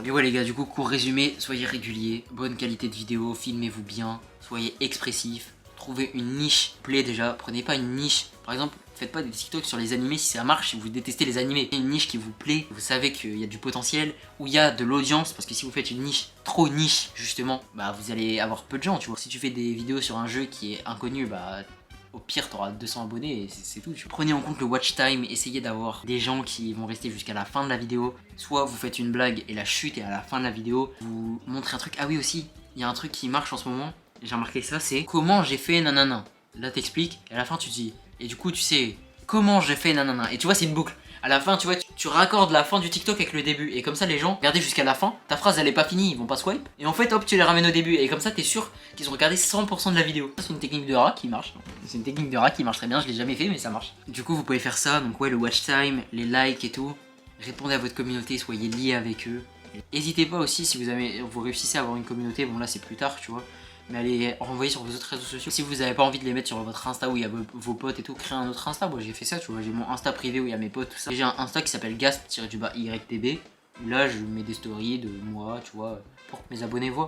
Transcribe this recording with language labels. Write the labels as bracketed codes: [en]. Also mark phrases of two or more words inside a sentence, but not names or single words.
[fr] Et ouais les gars, du coup, court résumé, soyez réguliers, bonne qualité de vidéo, filmez-vous bien, soyez expressif, trouvez une niche, plaît déjà, prenez pas une niche, par exemple, faites pas des TikTok sur les animés si ça marche, si vous détestez les animés. Une niche qui vous plaît, vous savez qu'il y a du potentiel, où il y a de l'audience, parce que si vous faites une niche trop niche, justement, bah vous allez avoir peu de gens, tu vois. Si tu fais des vidéos sur un jeu qui est inconnu, bah... Au pire, t'auras 200 abonnés et c'est tout. Prenez en compte le [en] watch time, [fr] essayez d'avoir des gens qui vont rester jusqu'à la fin de la vidéo. Soit vous faites une blague et la chute est à la fin de la vidéo. Vous montrez un truc. Ah oui aussi, il y a un truc qui marche en ce moment. J'ai remarqué ça, c'est comment j'ai fait nanana. Là t'expliques et à la fin tu dis. Et du coup tu sais comment j'ai fait nanana. Et tu vois c'est une boucle. À la fin, tu vois, tu raccordes la fin du TikTok avec le début. Et comme ça, les gens, regardez jusqu'à la fin, ta phrase elle est pas finie, ils vont pas swipe. Et en fait, hop, tu les ramènes au début. Et comme ça, t'es sûr qu'ils ont regardé 100% de la vidéo. C'est une technique de rat qui marche. C'est une technique de rat qui marche très bien, je l'ai jamais fait, mais ça marche. Du coup, vous pouvez faire ça. Donc, ouais, le [en] watch time, [fr] les likes et tout. Répondez à votre communauté, soyez liés avec eux. N'hésitez pas aussi si vous réussissez à avoir une communauté. Bon, là, c'est plus tard, tu vois. Mais allez renvoyer sur vos autres réseaux sociaux. Si vous avez pas envie de les mettre sur votre Insta où il y a vos potes et tout, créez un autre Insta. Moi j'ai fait ça, tu vois, j'ai mon Insta privé où il y a mes potes, tout ça. J'ai un Insta qui s'appelle gasp-YTB où là je mets des stories de moi, tu vois, pour que mes abonnés voient.